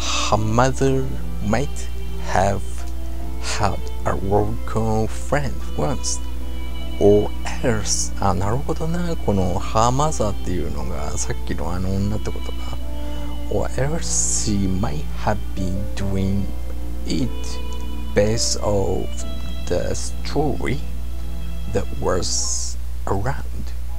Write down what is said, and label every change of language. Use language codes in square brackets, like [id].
[en] Her mother might have had a local friend once, or else. [ja] なるほどな、この [en] her mother [ja] っていうのがさっきのあの女ってことか。 [en] Or else she might have been doing it based off the story that was around.